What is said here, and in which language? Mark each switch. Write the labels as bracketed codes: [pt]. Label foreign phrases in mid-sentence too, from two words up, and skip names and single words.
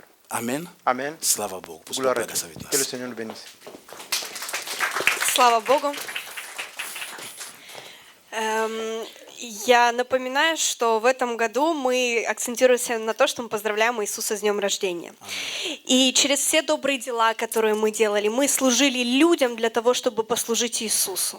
[ru] Аминь. [fr] Amen. [ru] Слава Богу. Пусть [fr] Gloire [ru] Бог [fr] à Dieu. [ru] благословит [fr] Que le [ru] нас. [fr] Seigneur nous bénisse. [ru] Слава Богу. Я напоминаю, что в этом году мы акцентируемся на то, что мы поздравляем Иисуса с днем рождения. И через все добрые дела, которые мы делали, мы служили людям для того, чтобы послужить Иисусу.